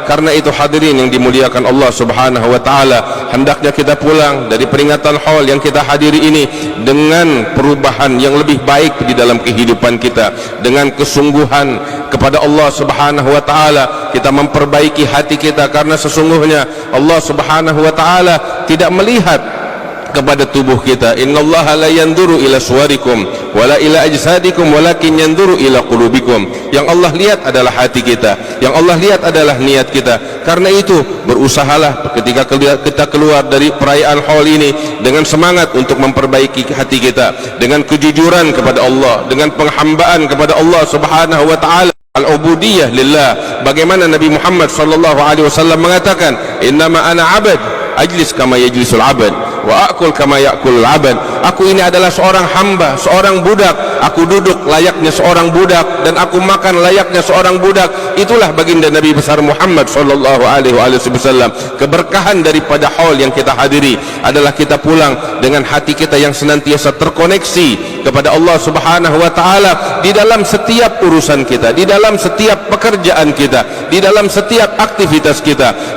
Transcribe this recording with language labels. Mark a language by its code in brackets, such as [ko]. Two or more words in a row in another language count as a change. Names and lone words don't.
[id] Karena itu hadirin yang dimuliakan Allah [ar] سبحانه وتعالى, [id] hendaknya kita pulang dari peringatan haul yang kita hadiri ini dengan perubahan yang lebih baik di dalam kehidupan kita, dengan kesungguhan kepada Allah [ar] سبحانه وتعالى. [id] Kita memperbaiki hati kita, karena sesungguhnya Allah [ar] سبحانه وتعالى [id] tidak melihat kepada tubuh kita. [ar] إن الله لا ينظر إلى صوركم ولا إلى أجسادكم ولكن ينظر إلى قلوبكم. [id] Yang Allah lihat adalah hati kita, yang Allah lihat adalah niat kita. Karena itu berusahalah ketika kita keluar dari perayaan haul ini dengan semangat untuk memperbaiki hati kita, dengan kejujuran kepada Allah, dengan penghambaan kepada Allah [ar] سبحانه وتعالى، العبودية لله. [id] Bagaimana Nabi Muhammad [ar] صلى الله عليه وسلم [id] mengatakan, [ar] إنما أنا عبد أجلس كما يجلس العبد وآكل كما يأكل العبد. [id] Aku ini adalah seorang hamba, seorang budak. Aku duduk layaknya seorang budak dan aku makan layaknya seorang budak. Itulah baginda Nabi besar Muhammad [ar] صلى الله عليه وسلم. [id] Keberkahan daripada haul yang kita hadiri adalah kita pulang dengan hati kita yang senantiasa terkoneksi kepada Allah [ar] سبحانه وتعالى [id] di dalam setiap urusan kita, di dalam setiap pekerjaan kita, di dalam setiap aktivitas kita.